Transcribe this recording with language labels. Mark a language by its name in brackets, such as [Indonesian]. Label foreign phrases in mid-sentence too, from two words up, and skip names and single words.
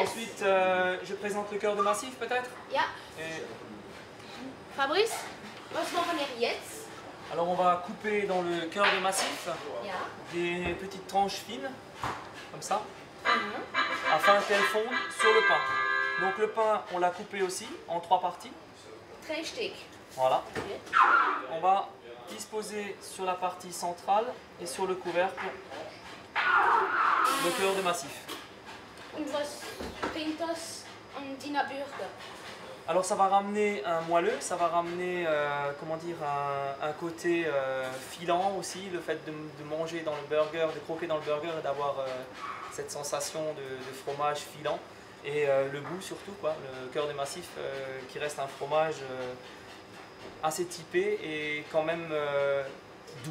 [French] Ensuite, je présente le cœur de massif peut-être. [German] Ja. [French] Et- Fabrice, [German] was machen wir jetzt? [French] Alors, on va couper dans le cœur de massif [German] Ja. [French] des petites tranches fines, comme ça, afin qu'elles fondent sur le pain. Donc, le pain, on l'a coupé aussi en 3 parties. [German] 3 Stück. [French] Voilà. [German] Gut. [French] On va disposer sur la partie centrale et sur le couvercle le cœur de massif. [German] Und was bringt das an deiner Burger? [French] Alors ça va ramener un moelleux, ça va ramener comment dire, un côté filant aussi, le fait de manger dans le burger, de croquer dans le burger et d'avoir cette sensation de fromage filant et le goût surtout, quoi, le cœur de massif qui reste un fromage assez typé et quand même doux.